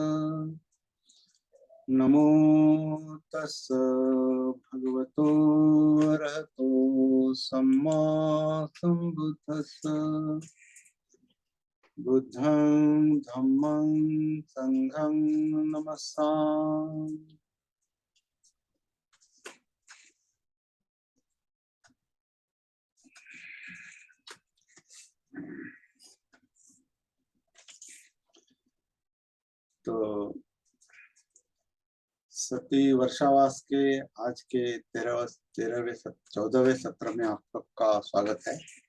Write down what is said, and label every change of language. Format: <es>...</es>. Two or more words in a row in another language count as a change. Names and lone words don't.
<pi>नमो तस् भगवतो अरहतो सम्मा संबुद्दस्स। बुद्धं धम्मं संघं नमस्सामि।</pi> <hi>तो सती वर्षावास के आज के 14वें सत्र में आप सबका स्वागत है।</hi>